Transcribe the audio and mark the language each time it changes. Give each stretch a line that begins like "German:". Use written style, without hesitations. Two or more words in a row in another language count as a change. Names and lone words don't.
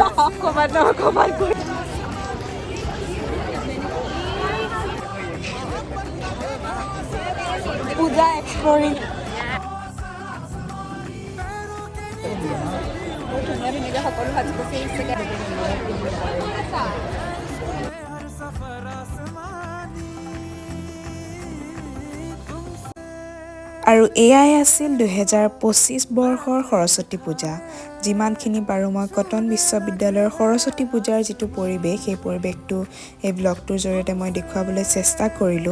Assamese: ক'বাত নহয় ক'বাত গৈ পূজা এক্সপ্লৰিং। ধুনীয়া সকলো সাজি পচি আহিছে
Hindi: हर सफर आसमानी
Assamese: আৰু এয়াই আছিল 2025 বৰ্ষৰ সৰস্বতী পূজা। যিমানখিনি পাৰোঁ মই কটন বিশ্ববিদ্যালয়ৰ সৰস্বতী পূজাৰ যিটো পৰিৱেশ, সেই পৰিৱেশটো এই ব্লগটোৰ জৰিয়তে মই দেখুৱাবলৈ চেষ্টা কৰিলোঁ।